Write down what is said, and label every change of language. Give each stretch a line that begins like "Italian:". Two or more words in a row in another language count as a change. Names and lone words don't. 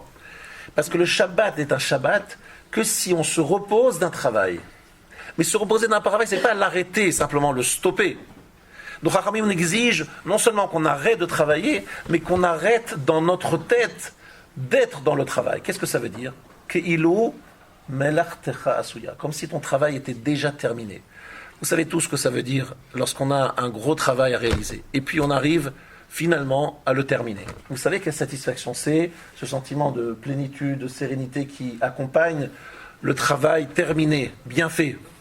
French: Parce que le Shabbat n'est un Shabbat que si on se repose d'un travail. Mais se reposer d'un travail, ce n'est pas l'arrêter, simplement le stopper. Donc Chachamim, on exige non seulement qu'on arrête de travailler, mais qu'on arrête dans notre tête d'être dans le travail. Qu'est-ce que ça veut dire?
Hebrew: כאילו מלאכתך עשויה,
French: comme si ton travail était déjà terminé. Vous savez tous ce que ça veut dire lorsqu'on a un gros travail à réaliser. Et puis on arrive finalement à le terminer. Vous savez quelle satisfaction c'est, ce sentiment de plénitude, de sérénité qui accompagne le travail terminé, bien fait.